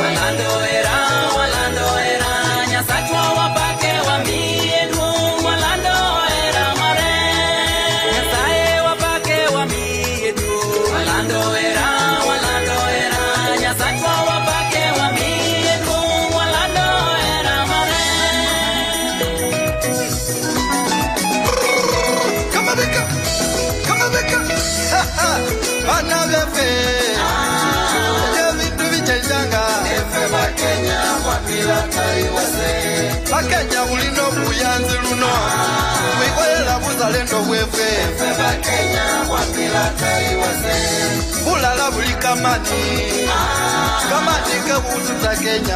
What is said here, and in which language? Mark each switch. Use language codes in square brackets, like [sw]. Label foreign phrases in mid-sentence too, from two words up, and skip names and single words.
[luo] Walando era, Nyasachwa wapake wamiye duong'. Walando era mare. Nyasaye wapake wamiye duong'. Walando era, Nyasachwa wapake wamiye duong'. Walando era mare. [en] Come on, Becca. [luy] Bana vefe. Vitu vichenjanga. Efe Bakenya wapila taiwase. Bakenya ulino kuyanzi luno. Wikwela buzalendo wefe. Efe Bakenya wapila taiwase. Bulala bulikamani. Kamani kebuzuta Kenya.